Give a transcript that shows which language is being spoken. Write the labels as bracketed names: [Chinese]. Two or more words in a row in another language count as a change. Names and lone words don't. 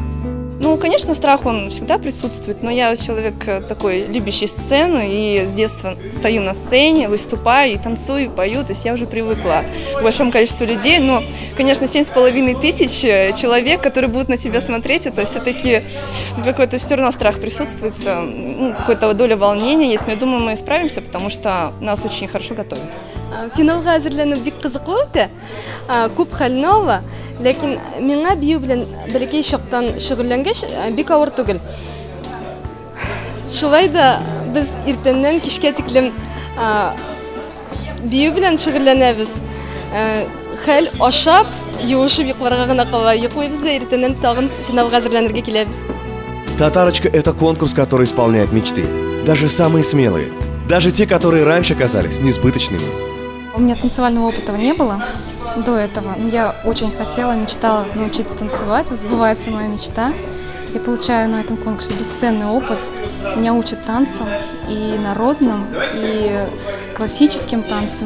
[Russian] Ну, конечно, страх, он всегда присутствует, но я человек такой, любящий сцену, и с детства стою на сцене, выступаю, и танцую, и пою, то есть я уже привыкла к большому количеству людей, но, конечно, 7,5 тысяч человек, которые будут на тебя смотреть, это все-таки какой-то все равно страх присутствует, ну, какая-то доля волнения есть, но я думаю, мы справимся, потому что нас очень хорошо готовят. [Tatar] Финалга әзерләнү бик кызыклы үтә, күп хәлне ала, ләкин миңа бию белән бәләкәй чактан шөгыльләнгәч бик авыр түгел. Шулай да без иртәннән кичкә тиклем бию белән шөгыльләнәбез. Хәл ашап, юышып йокларга гына кала, йоклыйбыз да иртәннән тагын финалга әзерләнергә киләбез. [Russian] Татарочка – это конкурс, который исполняет мечты. Даже самые смелые. Даже те, которые раньше казались несбыточными. У меня танцевального опыта не было до этого. Я очень хотела, мечтала научиться танцевать. Вот сбывается моя мечта. Я получаю на этом конкурсе бесценный опыт. Меня учат танцам и народным, и классическим танцам.